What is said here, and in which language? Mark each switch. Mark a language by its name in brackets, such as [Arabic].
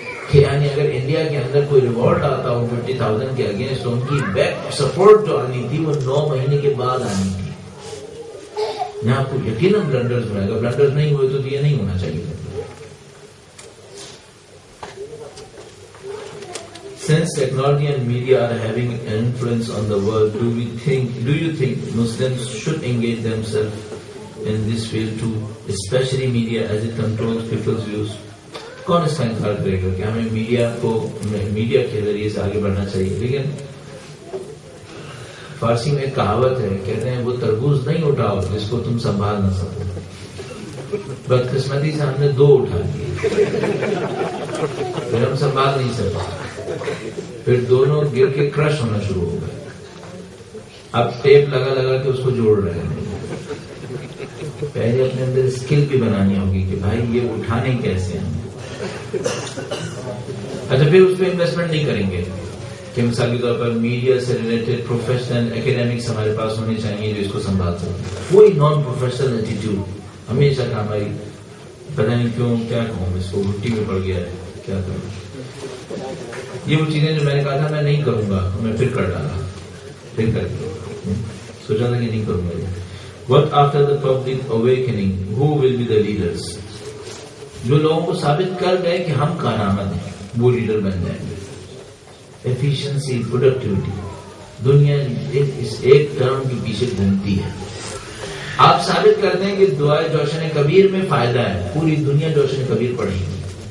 [Urdu] کہ یعنی اگر انڈیا کے اندر کوئی ریوولٹ آتا ہو 50,000 کے اگینسٹ، تو ان کی بیک سپورٹ جو آنی تھی وہ 9 مہینے کے بعد آنی تھی. یہاں آپ کو یقیناً بلنڈرز ہوئے، اگر بلنڈرز نہیں ہوئے تو یہ نہیں ہونا چاہیے. [English] Since technology and media are having an influence on the world, do you think Muslims should engage themselves in this field too, especially media as it controls people's views? [Urdu] کون اس کا انکار کرے گا کہ ہمیں میڈیا کے ذریعے سے آگے بڑھنا چاہیے؟ لیکن فارسی میں ایک کہاوت ہے، کہتے ہیں وہ تربوز نہیں اٹھاؤ جس کو تم سنبھال نہ سکو. بدقسمتی سے ہم نے 2 اٹھا لیے، پھر ہم سنبھال نہیں سکتے، پھر دونوں گر کے کرش ہونا شروع ہو گئے. اب ٹیپ لگا لگا کے اس کو جوڑ رہے ہیں. پہلے اپنے اندر اسکل بھی بنانی ہوگی کہ بھائی یہ اٹھانے کیسے ہیں. اچھا پھر اس پہ انویسٹمنٹ نہیں کریں گے کہ مثال کے طور پر میڈیا سے ریلیٹڈ پروفیشنل اکیڈیمکس ہمارے پاس ہونے چاہیے جو اس کو سنبھال سکتے. وہی نان پروفیشنل ایٹیٹیوڈ ہمیشہ کا ہماری پتہ نہیں کیوں کیا کہوں اس کو گھٹی میں پڑ گیا ہے کیا کروں. یہ وہ چیزیں جو میں نے کہا تھا میں نہیں کروں گا میں پھر کر ڈالا پھر کر کے سوچا تھا کہ نہیں کروں گا. [English] What after the public awakening, who will be the leaders? [Urdu] جو لوگوں کو ثابت کر گئے کہ ہم کارآمد ہیں وہ لیڈر بن جائیں گے. ایفیشنسی پروڈکٹیوٹی دنیا اس ایک ٹرم کے پیچھے گھومتی ہے. آپ ثابت کر دیں کہ دعائے جوشن کبیر میں فائدہ ہے پوری دنیا جوشن کبیر پڑھے گی.